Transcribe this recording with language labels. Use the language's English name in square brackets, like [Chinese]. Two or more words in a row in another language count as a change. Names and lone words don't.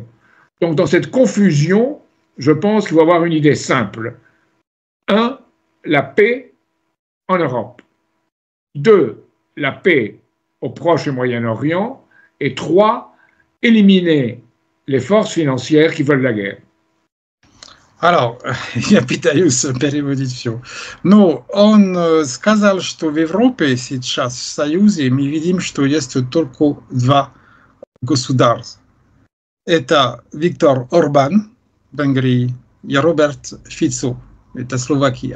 [French] Donc dans cette confusion, je pense qu'il faut avoir une idée simple. 1, la paix en Europe. 2, la paix au Proche et Moyen-Orient. Et 3, éliminer les forces financières qui veulent la guerre. Alors, [Russian] я пытаюсь переводить все. Но он сказал, что в Европе сейчас, в Союзе, мы видим, что есть только два государства. Это Виктор Орбан, Венгрии, и Роберт Фицо, это Словакия.